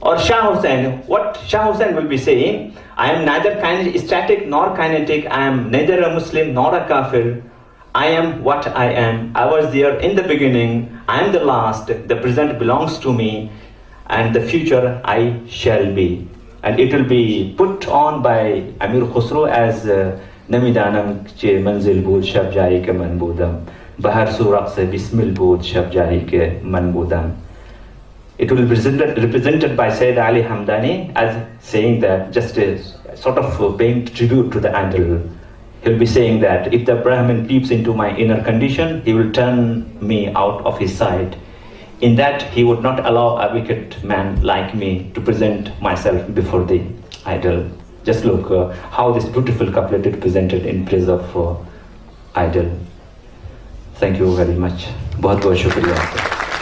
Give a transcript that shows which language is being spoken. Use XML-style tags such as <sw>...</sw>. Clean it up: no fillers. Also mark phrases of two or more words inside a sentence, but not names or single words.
<en>Or Shah Hussain, what Shah Hussain will be saying, I am neither static nor kinetic, I am neither a Muslim nor a kafir. I am what I am. I was there in the beginning, I am the last, the present belongs to me, and the future I shall be. And it will be put on by Amir Khusro as</en> <fa>نمی‌دانم چه منزل بود شب جایی که من بودم، به هر سو رقص بسمل بود شب جایی که من بودم.</fa> <en>It will be represented by Sayyid Ali Hamdani as saying that, just a sort of paying tribute to the idol. He'll be saying that if the Brahmin peeps into my inner condition, he will turn me out of his sight. In that, he would not allow a wicked man like me to present myself before the idol. Just look how this beautiful couplet is presented in praise of idol. Thank you very much.</en> <hi>बहुत बहुत शुक्रिया.</hi>